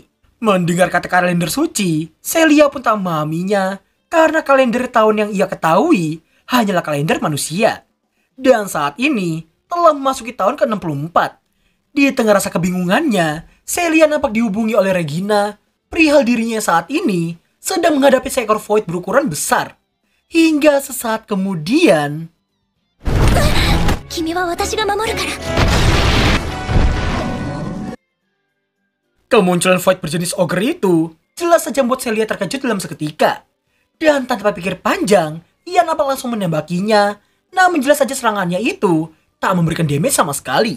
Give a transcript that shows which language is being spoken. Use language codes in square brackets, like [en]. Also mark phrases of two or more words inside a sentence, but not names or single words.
[id] Mendengar kata kalender suci, Celia pun tak memahaminya karena kalender tahun yang ia ketahui hanyalah kalender manusia. Dan saat ini telah memasuki tahun ke-64. Di tengah rasa kebingungannya, Celia nampak dihubungi oleh Regina, perihal dirinya saat ini sedang menghadapi seekor Void berukuran besar. Hingga sesaat kemudian... [ja] 君は私が守るから。 [id] Kemunculan Void berjenis ogre itu jelas saja membuat Celia terkejut dalam seketika. Dan tanpa pikir panjang, ia nampak langsung menembakinya. Namun jelas saja serangannya itu tak memberikan damage sama sekali.